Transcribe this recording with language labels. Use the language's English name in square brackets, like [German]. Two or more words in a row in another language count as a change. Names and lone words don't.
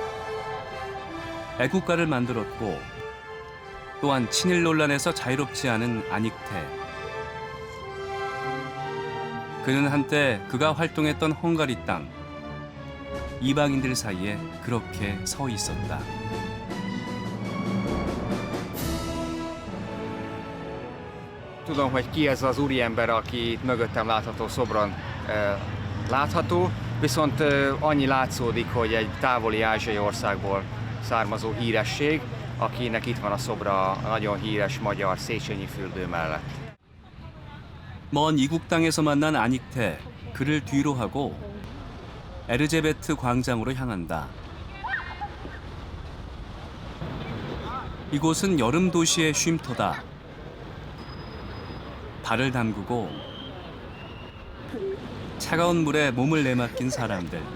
[Korean] 애국가를 만들었고 또한 친일 논란에서 자유롭지 않은 아닉테. 그는 한때 그가 활동했던 헝가리 땅, 이방인들 사이에 그렇게 서 있었다. [Hungarian] Tudom, hogy ki ez az úriember, aki mögöttem látható szobron látható, viszont annyi látszódik, hogy egy távoli ázsiai országból származó híresség, akinek itt van a szobra a nagyon híres magyar Széchenyi fürdő mellett. [Korean] 먼 이국 땅에서 만난 아닉테, 그를 뒤로 하고 에르제베트 광장으로 향한다. 이곳은 여름 도시의 쉼터다. 발을 담그고 차가운 물에 몸을 내맡긴 사람들.